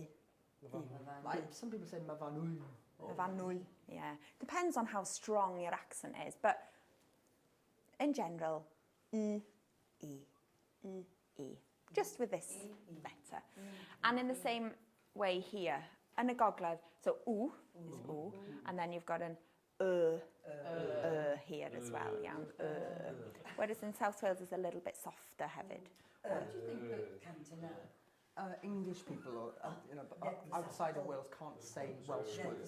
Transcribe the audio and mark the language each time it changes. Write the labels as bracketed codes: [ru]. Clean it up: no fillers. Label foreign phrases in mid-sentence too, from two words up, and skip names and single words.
[en] Like, some people say Myfanwy. Myfanwy. Yeah. Depends on how strong your accent is, but in general, E. Just with this better. And in the same way here, [cy] yn y gogledd, [en] so oo is oo, and then you've got an here as well, yeah. Whereas in South Wales it's a little bit softer hefyd. What do you think that Cantina? English people, or, outside of Wales, can't say Welsh words.